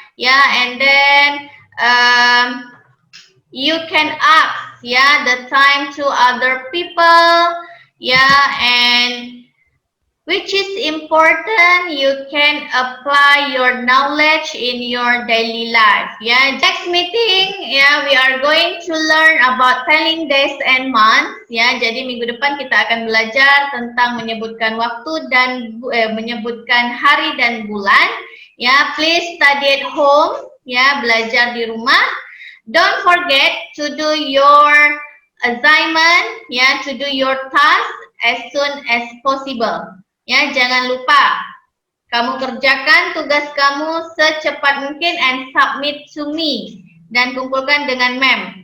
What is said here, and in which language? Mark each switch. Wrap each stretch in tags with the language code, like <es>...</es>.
<en>Yeah, and then you can ask the time to other people. Yeah, and which is important, you can apply your knowledge in your daily life. Yeah, next meeting, we are going to learn about telling days and months.</en> <id>Ya, jadi minggu depan kita akan belajar tentang menyebutkan waktu dan menyebutkan hari dan bulan.</id> <en>Ya, please study at home. Ya,</en> <id>belajar di rumah.</id> <en>Don't forget to do your assignment. Ya, to do your task as soon as possible.</en> <id>Ya, jangan lupa kamu kerjakan tugas kamu secepat mungkin</id> <en>and submit to me</en> <id>dan kumpulkan dengan mem.</id>